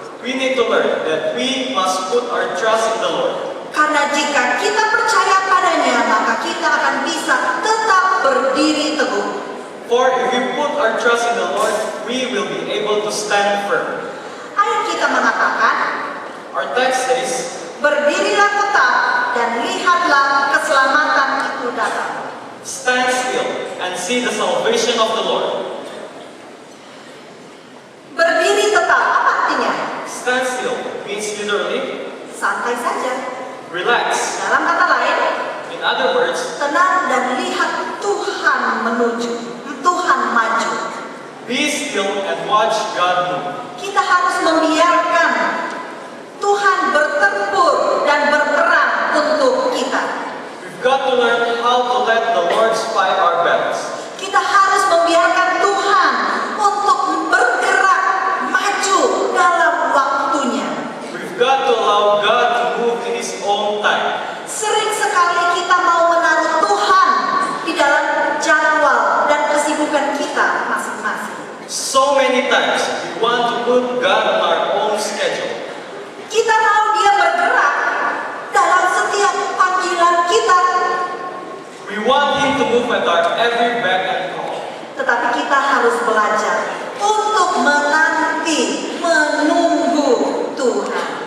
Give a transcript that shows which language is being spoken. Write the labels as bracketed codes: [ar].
[en] We need to learn that we must put our trust in the Lord. [id] Karena jika kita percaya padanya, maka kita akan bisa tetap berdiri teguh. [en] For if we put our trust in the Lord, we will be able to stand firm. [id] Ayat kita mengatakan, [en] Our text says, [id] berdirilah tetap dan lihatlah keselamatan itu datang. [en] stand still and see the salvation of the Lord. [id] Berdiri tetap, apa artinya? [en] Stand still means literally [id] Santai saja. [en] relax. [id] Dalam kata lain, [en] In other words, [id] tenang dan lihat Tuhan menuju, Tuhan maju. [en] be still and watch God move. [id] Kita harus membiarkan Tuhan bertempur dan berperang untuk kita. [en] We've got to learn how to let the Lord fight our battles. [id] Kita harus membiarkan Tuhan untuk bergerak maju dalam waktunya. [en] We've got to allow God to move in His own time. [id] Sering sekali kita mau menaruh Tuhan di dalam jadwal dan kesibukan kita masing-masing. [en] So many times we want to put God on our own schedule. [id] Kita mau dia bergerak dalam setiap panggilan kita, [en] We want Him to move at our every beck and call. [id] tetapi kita harus belajar untuk menanti, menunggu Tuhan.